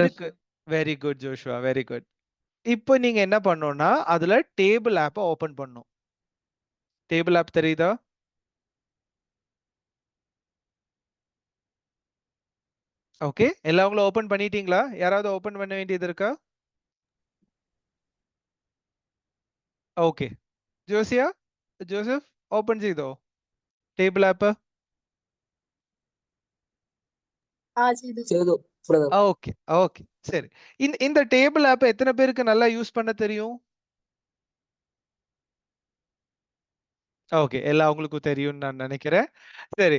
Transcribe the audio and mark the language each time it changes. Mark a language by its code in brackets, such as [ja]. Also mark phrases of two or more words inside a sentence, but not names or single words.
[ta] இருக்கு. [en] very good [ta] ஜோஷுவா, [en] very good. [ta] இப்போ நீங்க என்ன பண்ணணும்னா அதுல [en] table appai open [ta] பண்ணணும். [en] table app [ta] தெரியுதா? ஓகே, எல்லாவங்களும் ஓபன் பண்ணிட்டீங்களா? யாராவது ஓபன் பண்ண வேண்டியது இருக்கா? [ml] ഓക്കെ ജോസിയ ജോസഫ് ഓപ്പൺ ചെയ്തോ [en] table app? [ta] செய்து பிரதர். [en] okay okay [ta] சரி. இந்த [en] table app [ta] எத்தனை பேருக்கு நல்லா யூஸ் பண்ண தெரியும்? ஓகே, எல்லாம் உங்களுக்கும் தெரியும்னு நான் நினைக்கிறேன். சரி.